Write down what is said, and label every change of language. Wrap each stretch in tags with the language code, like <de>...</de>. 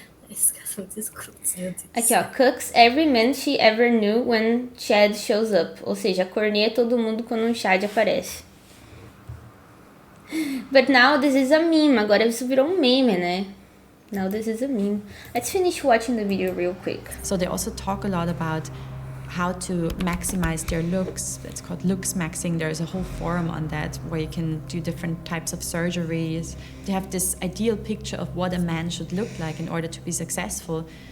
<pt>Esses caras são muito escrotos, meu Deus. Aqui, ó.</pt> <en>Cooks every man she ever knew when Chad shows up.</en> <pt>Ou seja, corneia todo mundo quando um Chad aparece.</pt> <en>But now this is a meme. Agora isso virou um meme, né? Now this is a meme. Let's finish watching the video real quick. So they also talk a lot about how to maximize their looks. It's called looks maxing. There's a whole forum on that where you can do different types of surgeries. They have this ideal picture of what a man should look like in order to be successful.</en>